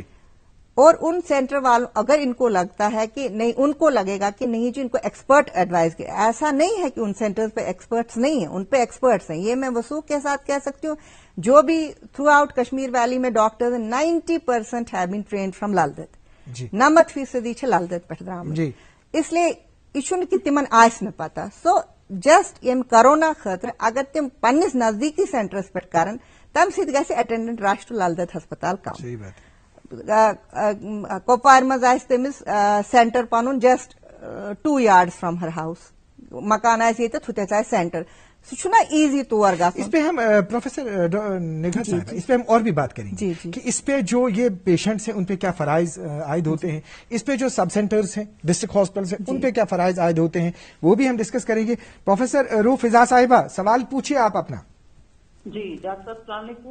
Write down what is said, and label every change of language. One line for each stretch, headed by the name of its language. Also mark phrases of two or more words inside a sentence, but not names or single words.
Urdu: اور ان سینٹر والوں، اگر ان کو لگتا ہے کہ نہیں، ان کو لگے گا کہ نہیں جی ان کو ایکسپرٹ ایڈوائز کیا. ایسا نہیں ہے کہ ان سینٹرز پہ ایکسپرٹس نہیں ہیں، ان پہ ایکسپرٹس ہیں. یہ میں وثوق کے ساتھ کہہ سکتی ہوں، جو بھی
English: throughout
Urdu: کشمیر ویلی میں ڈاکٹرز 90%
English: have been trained from
Urdu: لل دت.
Kashmiri: 90% چھ لل دت پہ درامت. اس لیے یہ تمن آس نا پتہ.
English: so just
Kashmiri: یم کرونا خاطر اگر تم پنس نزدیکی سینٹرس پہ کرن، تم سۭتۍ گژھِ
English: attendant rush to
Kashmiri: لل دت ہسپتال کم. کپوار مز آسہِ تٔمِس سینٹر پنُن
English: just 2 yards from her house.
Kashmiri: مکان آسہِ ییٚتٮ۪تھ ہُتٮ۪تھ آسہِ سینٹر. سُہ چھُنہ ایزی طور گژھُن.
Urdu: اس پہ ہم پروفیسر نگہت صاحب، اس پہ ہم اور بھی بات کریں گے کہ اس پہ جو یہ پیشنٹس ہیں ان پہ کیا فرائض عائد ہوتے ہیں، اس پہ جو سب سینٹرز ہیں، ڈسٹرکٹ ہاسپٹلس ہیں، ان پہ کیا فرائض عائد ہوتے ہیں، وہ بھی ہم ڈسکس کریں گے. پروفیسر روح فضا صاحبہ، سوال پوچھیے آپ اپنا. جی ڈاکٹر صاحب السلام علیکم.